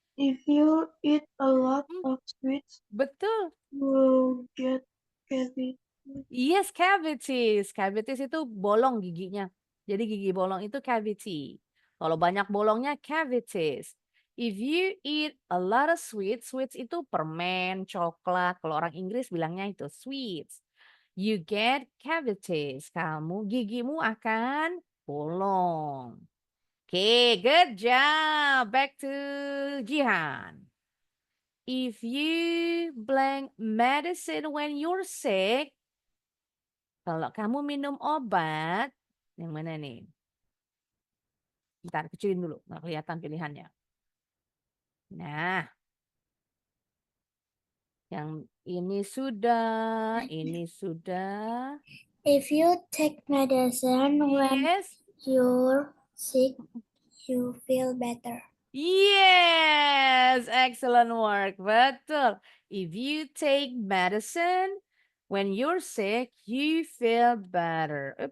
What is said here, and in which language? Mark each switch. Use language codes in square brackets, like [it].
[en] If you eat a lot of sweets, [id] Betul. [en] you will get cavities. Yes, cavities. [id] Cavities itu bolong giginya. Jadi gigi bolong itu cavity. Kalau banyak bolongnya cavities. [en] If you eat a lot of sweets, [id] sweets itu permen, coklat. Kalau orang Inggris bilangnya itu sweets. [en] You get cavities. [id] Gigimu akan bolong. [en] Okay, good job. Back to Jihan. If you blank medicine when you're sick, [id] kalau kamu minum obat, yang mana nih? Bentar, kecilin dulu, nggak kelihatan pilihannya. Nah, yang ini sudah, ini sudah. [en] If you take medicine when Yes. you're sick, you feel better. Yes, excellent work. [id] Betul. [en] If you take medicine when you're sick, you feel better.